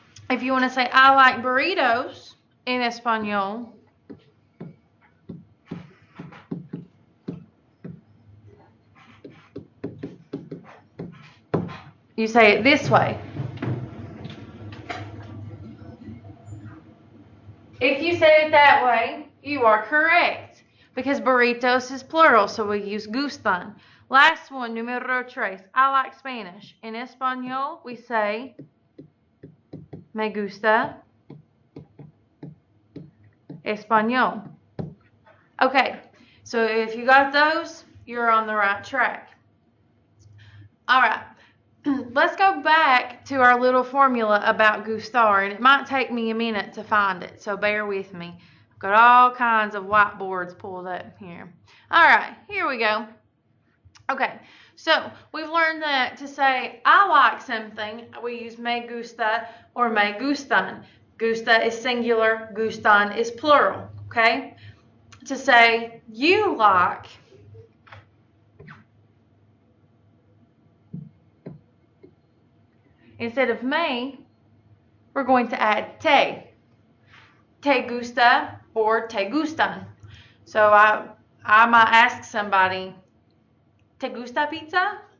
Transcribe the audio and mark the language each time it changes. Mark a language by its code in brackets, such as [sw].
[en] If you want to say, I like burritos in español, you say it this way. If you say it that way, you are correct because burritos is plural, so we use gustan. Last one, [es] número tres. [en] I like Spanish. In español, we say [es] me gusta español. [en] Okay, so if you got those, you're on the right track. All right, let's go back to our little formula about gustar, and it might take me a minute to find it, so bear with me. I've got all kinds of whiteboards pulled up here. All right, here we go. Okay, so we've learned that to say I like something, we use [es] me gusta [en] or [es] me gustan. [en] Gusta is singular, gustan is plural, okay? To say you like, instead of me, we're going to add te. [es] Te gusta or te gustan. [en] So I might ask somebody, [es] ¿te gusta pizza?